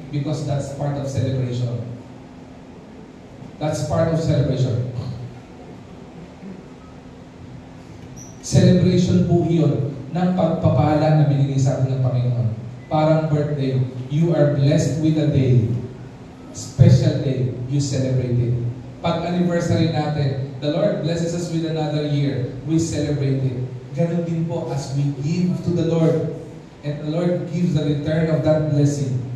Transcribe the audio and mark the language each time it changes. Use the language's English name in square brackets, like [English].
[English] Because that's part of celebration. That's part of celebration. [Filipino] Celebration po yun ng pagpapala na binigay sa atin ng Panginoon. Parang birthday. [English] You are blessed with a day. Special day. You celebrate it. [Filipino] Pag anniversary natin, [English] the Lord blesses us with another year. We celebrate it. [Filipino] Ganon din po [English] as we give to the Lord. And the Lord gives the return of that blessing.